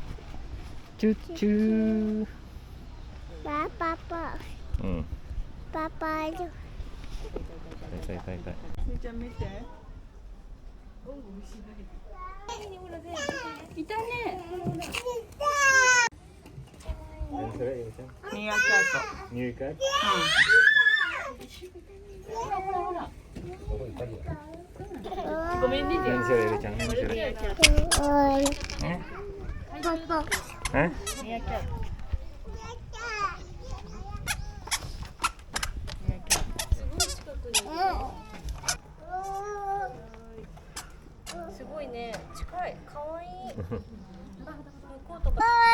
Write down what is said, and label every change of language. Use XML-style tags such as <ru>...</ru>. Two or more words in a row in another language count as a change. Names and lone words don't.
<tl>Choo-choo. Papa, Papa, Tay.</tl> <ja>みーちゃん見て。いたね。</ja> <tl>Ano sila, Yuko-chan?</tl> <ja>ミーアキャッ</ja> <tl>Meerkat?</tl> <ja>ごめんね。</ja> <tl>Ano sila, Yuko-chan? Ano sila? Eh? Papa, Eh?</tl> <ja>ト。ミーアキャット。すごいね。近い。可愛いい。向こうとか。</ja>